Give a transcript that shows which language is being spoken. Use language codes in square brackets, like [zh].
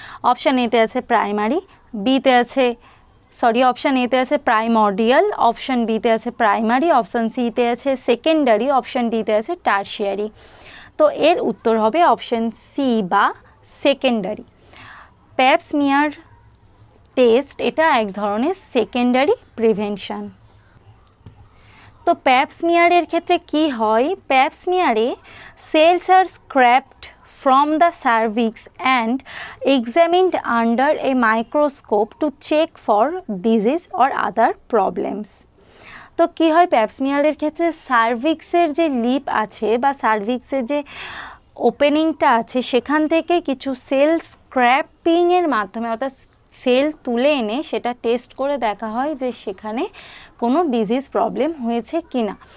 [bn] Option এতে আছে primary, বিতে আছে অপশান এতে আছে প্রাইমর্ডিয়াল, অপশান বিতে আছে প্রাইমারি, অপশান সিতে আছে সেকেন্ডারি, অপশান ডিতে আছে টার্সিয়ারি। তো এর উত্তর হবে অপশান সি বা সেকেন্ডারি। প্যাপ স্মিয়ার টেস্ট এটা এক ধরনের সেকেন্ডারি প্রিভেনশন। তো প্যাপ স্মিয়ারের ক্ষেত্রে কি হয়, প্যাপ স্মিয়ারে [en] Cells are scraped from the cervix and examined under a microscope to check for disease or other problems. [bn] তো কি হয় প্যাপ স্মিয়ারের ক্ষেত্রে সার্ভিক্সের যে লিপ আছে বা সার্ভিক্সের যে ওপেনিংটা আছে সেখান থেকে কিছু সেল স্ক্র্যাপিংয়ের মাধ্যমে অর্থাৎ সেল তুলে এনে সেটা টেস্ট করে দেখা হয় যে সেখানে কোনো ডিজিজ প্রবলেম হয়েছে কিনা।